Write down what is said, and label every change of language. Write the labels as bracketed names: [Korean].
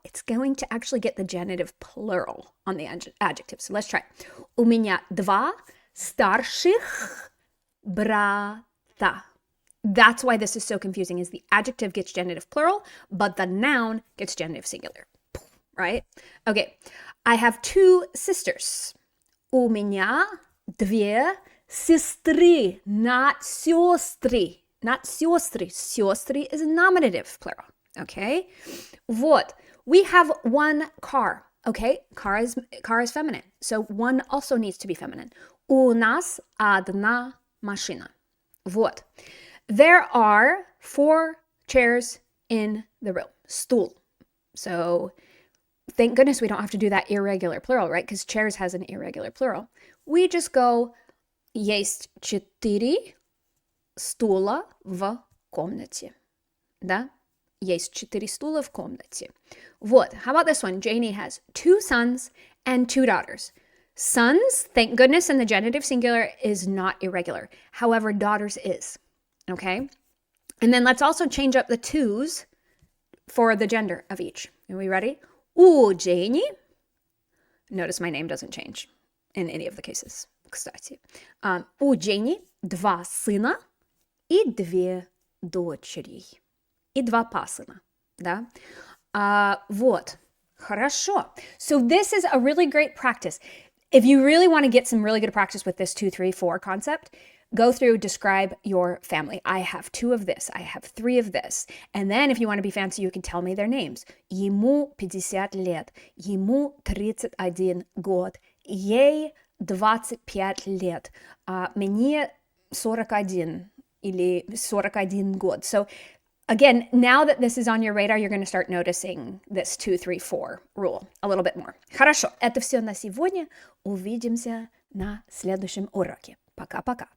[English] It's going to actually get the genitive plural on the adjective. [Russian] So let's try. У меня 2 старших брата. [English] That's why this is so confusing, is the adjective gets genitive plural, but the noun gets genitive singular, right? Okay, I have 2 sisters. [Russian] У меня 2 сестры, not сестры, not сестры. [English] Сестры is nominative plural, okay? Вот, we have 1 car, okay? Car is feminine, so 1 also needs to be feminine. [Russian] У нас одна машина. Вот. [English] There are 4 chairs in the room. [Russian] Стул. [English] So, thank goodness we don't have to do that irregular plural, right? Because chairs has an irregular plural. We just go, [Russian] есть 4 стула в комнате. Да? Есть 4 стула в комнате. Вот. [English] How about this one? Janey has 2 sons and 2 daughters. Sons, thank goodness, in the genitive singular is not irregular. However, daughters is. Okay? And then let's also change up the 2s for the gender of each. Are we ready? [Russian] У Janey. [English] Notice my name doesn't change in any of the cases, кстати. [Russian] У Janey 2 сына и 2 дочери. И 2 пасына. Да? Вот. Хорошо. [English] So this is a really great practice. If you really want to get some really good practice with this 2, 3, 4 concept, go through, describe your family. I have 2 of this. I have 3 of this. And then if you want to be fancy, you can tell me their names. [Russian] Ему 50 лет. Ему 31 год. Ей 25 лет. Мне 41 или 41 год. [English] So again, now that this is on your radar, you're going to start noticing this 2, 3, 4 rule a little bit more. [Russian] Хорошо, это все на сегодня. Увидимся на следующем уроке. Пока-пока.